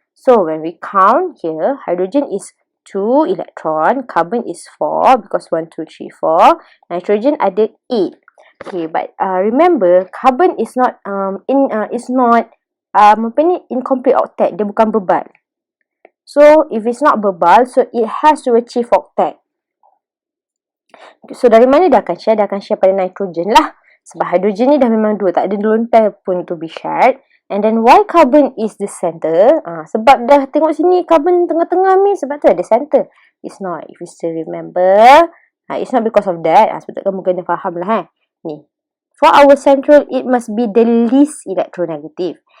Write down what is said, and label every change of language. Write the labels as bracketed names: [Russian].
[English] So, when we count here, hydrogen is 2 electron, carbon is 4 because 1, 2, 3, 4. Nitrogen ada 8. Okay, but remember, carbon is not incomplete octet. [Malay] Dia bukan bebal. [English] So, if it's not bebal, so it has to achieve octet. [Malay] So, dari mana dia akan share? Dia akan share pada nitrogen lah. Sebab hydrogen ni dah memang 2. Tak ada lone pair pun [English] to be shared. And then, why carbon is the center? [Malay] Sebab dah tengok sini, carbon tengah-tengah ni. Sebab tu ada center. [English] It's not. If you still remember, it's not because of that. [Malay] Sebab kamu kena faham lah. Ni. [English] For our central, it must be the least electronegative.